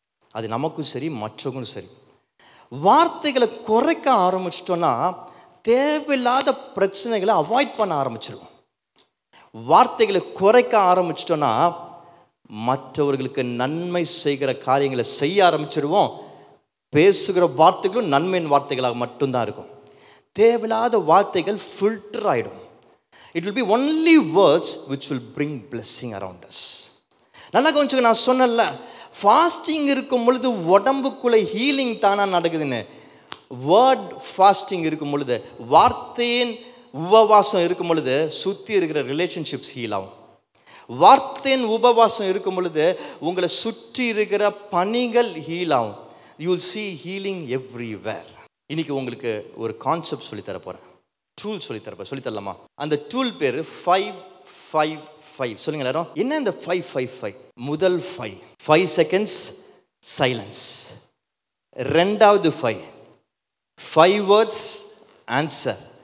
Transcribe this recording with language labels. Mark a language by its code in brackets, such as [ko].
[ta] அது நமக்கும் சரி மற்றவங்களும் சரி. வார்த்தைகளை குறைக்க ஆரம்பிச்சிட்டோன்னா தேவையில்லாத பிரச்சனைகளை அவாய்ட் பண்ண ஆரம்பிச்சிருவோம். வார்த்தைகளை குறைக்க ஆரம்பிச்சிட்டோன்னா மற்றவர்களுக்கு நன்மை செய்கிற காரியங்களை செய்ய ஆரம்பிச்சிருவோம். பேசுகிற வார்த்தைகளும் நன்மையின் வார்த்தைகளாக மட்டும்தான் இருக்கும். தேவையில்லாத வார்த்தைகள் ஃபில்டர் ஆகிடும். [en] It will be only words which will bring blessing around us. [ta] நல்லா கொஞ்சம் நான் சொன்னல, ஃபாஸ்டிங் இருக்கும் பொழுது உடம்புக்குள்ளே ஹீலிங் தானாக நடக்குதுன்னு. வேர்ட் ஃபாஸ்டிங் இருக்கும் பொழுது, வார்த்தையின் உபவாசம் இருக்கும் பொழுது சுற்றி இருக்கிற ரிலேஷன்ஷிப்ஸ் ஹீல் ஆகும். வார்த்தையின் உபவாசம் இருக்கும் பொழுது உங்களை சுற்றி இருக்கிற பணிகள் ஹீல் ஆகும். [en] You will see healing everywhere. [ta] இன்னைக்கு உங்களுக்கு ஒரு கான்செப்ட் சொல்லித்தர போகிறேன், டூல் சொல்லித்தரலாமா? அந்த டூல் பேர் 5-5-5. சொல்லுங்க எல்லாரும், என்ன இந்த 5-5-5? முதல் 5 செகண்ட்ஸ் சைலன்ஸ். ரெண்டாவது 5 வேர்ட்ஸ் ஆன்சர்.